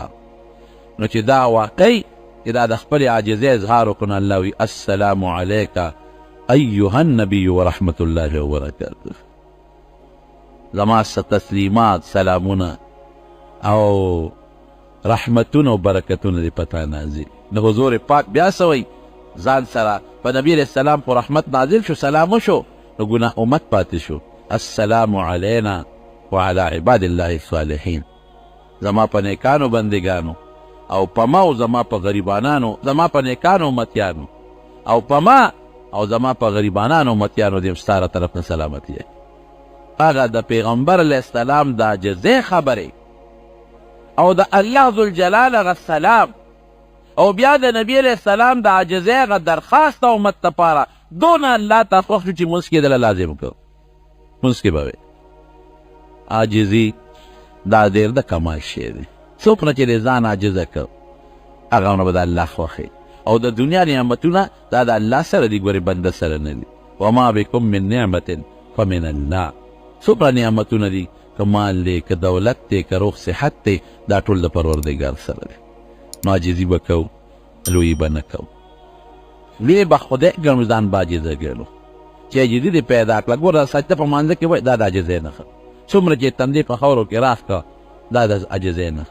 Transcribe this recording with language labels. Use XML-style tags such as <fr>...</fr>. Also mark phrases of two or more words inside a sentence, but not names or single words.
<ps>نو چې دا واقعي چې دا د خپلې عاجزۍ اظهار وکړو، الله وي</ps> <ar>السلام علیک ایها النبی ورحمت الله وبرکاته.</ar> <ps>زما تسلیمات، سلامونه او رحمتونه او برکتونه دې پتا نازل. د حضور پاک بیا څه وایي ځان سره؟ په نبی</ps> <ar>علیه السلام</ar> <ps>خو رحمت نازل شو، سلام وشو، نو ګناه امت پاتې شو.</ps> <ar>السلام علینا وعلى عباد الله الصالحین.</ar> <ps>زما په نیکانو بندگانو او په ما او زما په غریبانانو، زما په نیکانو امتیانو او په ما او زما په غریبانانو امتیانو دې ستاره طرف نه سلامتی. هغه د پیغمبر</ps> <ar>علیه السلام</ar> <ps>د عاجزۍ خبرې او د الله ذوالجلال هغه سلام او بیا د نبی</ps> <ar>علیه السلام</ar> <ps>د عاجزۍ هغه درخواست امت دپاره دونه الله ته خوښ شو چې مونځ کې دله لازم کړو. مونځ کې به وی عاجزي دا ډېر د کمال شی دی. څوک نه چې د ځان عاجزه کړ هغه نه به د الله خوښوي. او د دنیا نعمتونه دا د الله سره دي، ګورې بنده سره نه دي.</ps> <ar>وما بکم من نعمت فمن الله.</ar> <ps>څومره نعمتونه دي، که مال دی، که دولت دی، که روغ صحت دی، دا ټول د پروردګار سره دی. نو عاجزي به کوو، لویي به نه کوو. لوی به خدای ګڼو، ځان به عاجزه ګڼو چې عاجزي دې پیدا کړه. ګوره سجده په مانځه کې وایي دا د عاجزۍ نښه. څومره چې تندې په خاورو کې راښ کړه دا د عاجزۍ نښه.</ps>